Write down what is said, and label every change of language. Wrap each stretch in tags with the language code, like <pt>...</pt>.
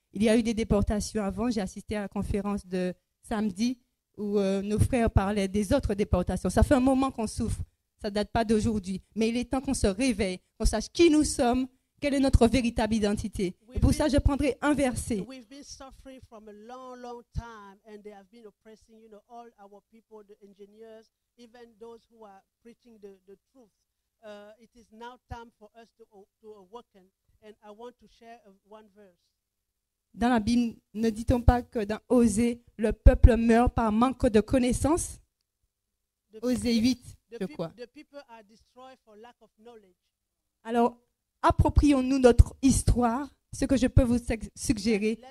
<fr>Il y a eu des déportations avant. J'ai assisté à la conférence de samedi où nos frères parlaient des autres déportations. Ça fait un moment qu'on souffre. Ça ne date pas d'aujourd'hui. Mais il est temps qu'on se réveille, qu'on sache qui nous sommes, quelle est notre véritable identité. Et pour ça, je prendrai un verset.</fr> <en>We've been suffering from a long, long time, and they have been oppressing, you know, all our people, the engineers, even those who are preaching the truth. It is now time for us to awaken, and I want to share one verse.</en> <fr>Dans la Bible, ne dit-on pas que dans Osée, le peuple meurt par manque de connaissances? Osée 8, je crois.</fr> <en>The people are destroyed for lack of knowledge.</en> <fr>Alors, approprions-nous notre histoire, ce que je peux vous suggérer.</fr>